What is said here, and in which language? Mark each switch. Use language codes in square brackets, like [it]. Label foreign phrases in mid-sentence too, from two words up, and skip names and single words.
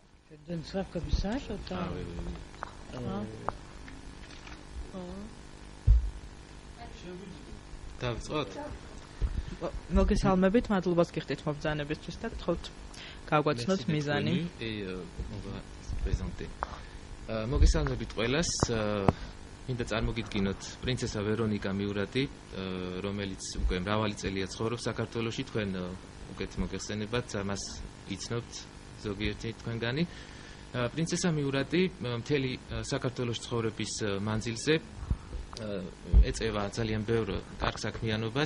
[fr] Je te donne ça comme ça, Chantal. Ah oui, oui, oui. [ka] დავიწყოთ? მოგესალმებით, მადლობას გიხდით მობრძანებისთვის და თხოვთ გავგვაცნოთ მიზანი. [fr] on va se présenter. [ka] მოგესალმებით ყველას. მინდა წარმოგიდგინოთ პრინცესა ვერონიკა მიურატი, რომელიც უკვე მრავალი წელია ცხოვრობს საქართველოში. თქვენ უკეთ მოგეხსენებათ, მას იცნობთ ზოგიერთი თქვენგანი. პრინცესა მიურატი მთელი საქართველოს ცხოვრების მანძილზე ეწევა ძალიან ბევრ კარგ საქმიანობას.